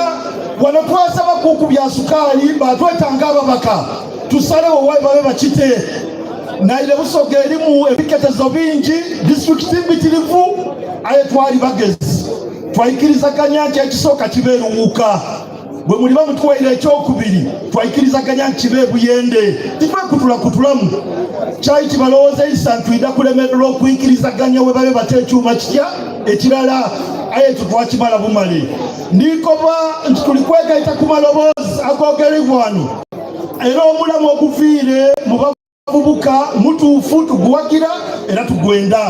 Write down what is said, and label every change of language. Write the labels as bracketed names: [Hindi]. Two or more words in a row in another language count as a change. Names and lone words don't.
[Soga] Wano twasaba kuku bya sukaali batwetanga ababaka tusalewo wayi babe bakite. Naire Busoga erimu ebiketezo bingi, disitulikiti mbitirivu, aye twali bagezi twayikirizaganya nti ekisooka kibe eruwuuka. Bwe muli bamutwaire ekyokubiri twayikirizaganya nti kibe ebuyende, tifekutulakutulamu kyali kibalowoozeisa ntwida kulemererwa okuyikirizaganya we babe bate ekyuma kitya ekirala, aye tetwakimala bumale. Ndikoba nti tuli kwegaita ku maloboozi agogerebwa wano era omulamu oguviire mu bavubuka mutuufu tuguwagira era tugwenda.